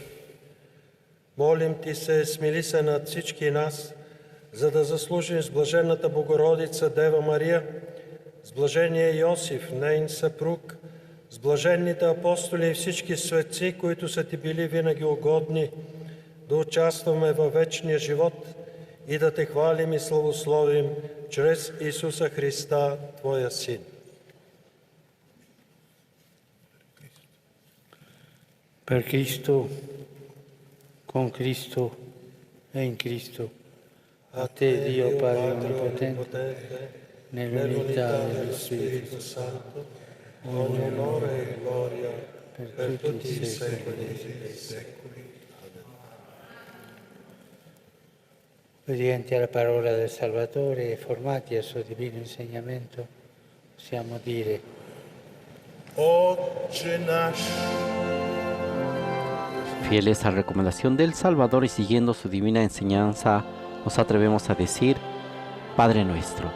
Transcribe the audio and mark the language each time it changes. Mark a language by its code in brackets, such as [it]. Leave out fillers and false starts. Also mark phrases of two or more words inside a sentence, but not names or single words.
[bg] Молим Ти се, смили се над всички нас, за да заслужим с блаженната Богородица Дева Мария, с блажения Йосиф, нейн съпруг, с блаженните апостоли и всички светци, които са Ти били винаги угодни, да участваме във вечния живот и да Те хвалим и славословим чрез Исуса Христа, Твоя Син. [it] Per Cristo, con Cristo e in Cristo, a Te Dio Padre Onnipotente, nell'unità dello Spirito Santo, ogni onore e gloria per tutti i secoli dei secoli. Obbedienti alla parola del Salvatore e formati al suo divino insegnamento, possiamo dire: [bg] Отче наш, [es] Fieles a la recomendación del Salvador y siguiendo su divina enseñanza, nos atrevemos a decir Padre Nuestro.